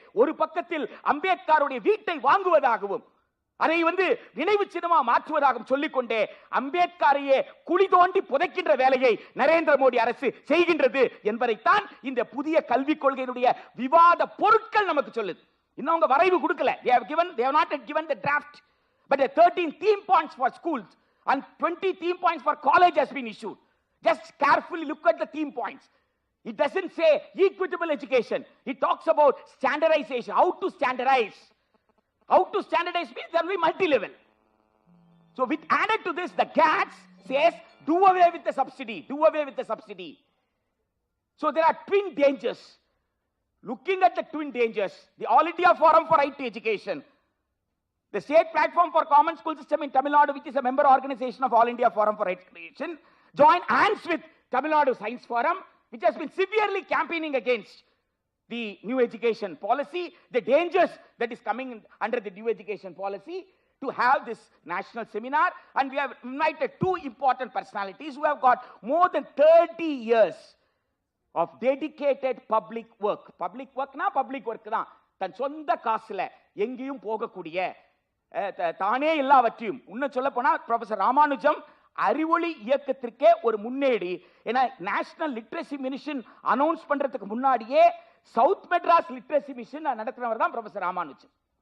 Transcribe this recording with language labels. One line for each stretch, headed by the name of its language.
Tamil: ஒரு பக்கத்தில் அம்பேத்கருடைய வீட்டை வாங்குவதாகவும் அதை வந்து நினைவு சின்னமா மாற்றுவதாகவும் சொல்லிக்கொண்டே அம்பேத்கரையே குழி தோண்டி புதைக்கின்ற வேலையை நரேந்திர மோடி அரசு செய்கின்றது என்பதைத்தான் இந்த புதிய கல்விக் கொள்கையினுடைய விவாத பொருட்கள் நமக்கு சொல்லுது. இன்னும் அவங்க வரைவு கொடுக்கல.
English: They have not given the draft, but the 13 theme points for schools and 20 theme points for college has been issued. Just carefully look at the theme points. It doesn't say equitable education. It talks about standardization, how to standardize. How to standardize means there will be multi-level. So with added to this, the GATS says do away with the subsidy, do away with the subsidy. So there are twin dangers. Looking at the twin dangers, the All India Forum for Right to Education, the State Platform for Common School System in Tamil Nadu, which is a member organization of All India Forum for Right to Education, join hands with Tamil Nadu Science Forum, which has been severely campaigning against the new education policy, the dangers that is coming under the new education policy, to have this national seminar. And we have invited two important personalities who have got more than 30 years of dedicated public work. Public work na public work
Tamil: தான், தன் சொந்த காசுல எங்கேயும் போகக்கூடிய தானே எல்லாவற்றையும். இன்னும் சொல்ல போனா ப்ரொஃபசர் ராமானுஜம் அறிவொளி இயக்கத்திற்கே ஒரு முன்னேடி. ஏன்னா நேஷனல் லிட்ரஸி மிஷன் அனௌன்ஸ் பண்றதுக்கு முன்னாடியே சவுத் மெட்ராஸ் லிட்ரஸி மிஷன் நடத்தினவர் தான் ப்ரொஃபசர் ராமானுஜன்.